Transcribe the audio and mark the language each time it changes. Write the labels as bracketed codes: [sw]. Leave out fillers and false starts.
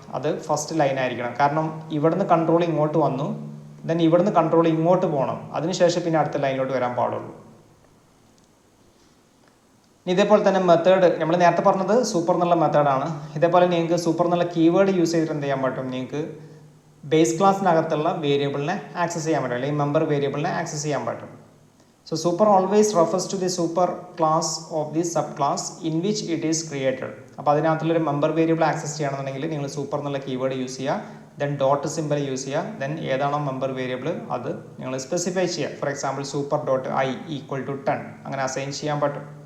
[ml] അത് first line ആയിരിക്കണം. കാരണം ഇവിടുന്ന് കൺട്രോൾ ഇങ്ങോട്ട് വന്നു, ദെൻ ഇവിടുന്ന് കൺട്രോൾ ഇങ്ങോട്ട് പോകണം, അതിനുശേഷം പിന്നെ അടുത്ത ലൈനിലോട്ട് വരാൻ പാടുള്ളൂ. ഇതേപോലെ തന്നെ മെത്തേഡ് നമ്മൾ നേരത്തെ പറഞ്ഞത് സൂപ്പർ എന്നുള്ള മെത്തേഡാണ്. ഇതേപോലെ നിങ്ങൾക്ക് സൂപ്പർ എന്നുള്ള കീവേഡ് യൂസ് ചെയ്തിട്ട് എന്ത് ചെയ്യാൻ പറ്റും? നിങ്ങൾക്ക് ബേസ് ക്ലാസ്സിനകത്തുള്ള വേരിയബിളിനെ ആക്സസ് ചെയ്യാൻ പറ്റും, അല്ലെങ്കിൽ മെമ്പർ വേരിയബിളിനെ ആക്സസ് ചെയ്യാൻ പറ്റും. [en] So super always refers to the super class of the subclass in which it is created. [ml] അപ്പോൾ അതിനകത്തുള്ളൊരു മെമ്പർ വേരിയബിൾ ആക്സസ് ചെയ്യണമെന്നുണ്ടെങ്കിൽ നിങ്ങൾ സൂപ്പർ എന്നുള്ള കീവേഡ് യൂസ് ചെയ്യുക, ദെൻ ഡോട്ട് സിമ്പിൾ യൂസ് ചെയ്യുക, ദെൻ ഏതാണോ മെമ്പർ വേരിയബിൾ അത് നിങ്ങൾ സ്പെസിഫൈ ചെയ്യുക. For example super dot I equal to 10 അങ്ങനെ അസൈൻ ചെയ്യാൻ പറ്റും.